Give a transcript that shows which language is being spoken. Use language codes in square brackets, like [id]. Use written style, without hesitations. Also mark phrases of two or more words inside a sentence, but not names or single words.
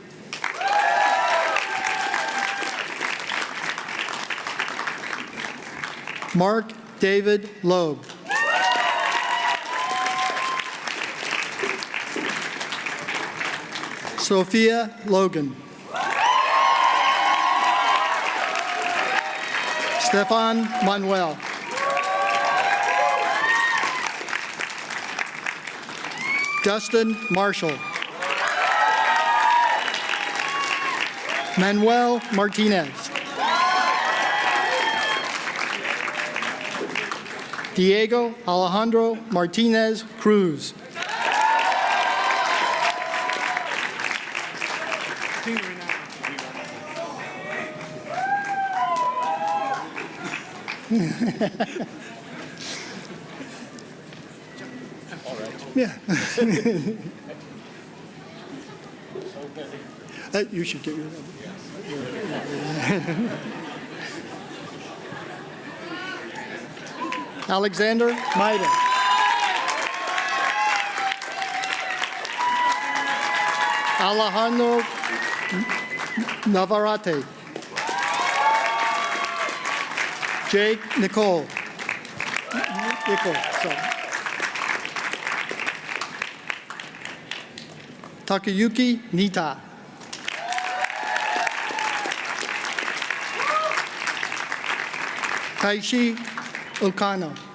[en] Mark David Loeb. Sophia Logan. Stefan Manuel. Dustin Marshall. Manuel Martinez. Diego Alejandro Martinez Cruz. Yeah. You should get your number. Alexander Maida. Alejandro Navarrete. Jake Nicole. Takayuki Nita. Taishi Okano.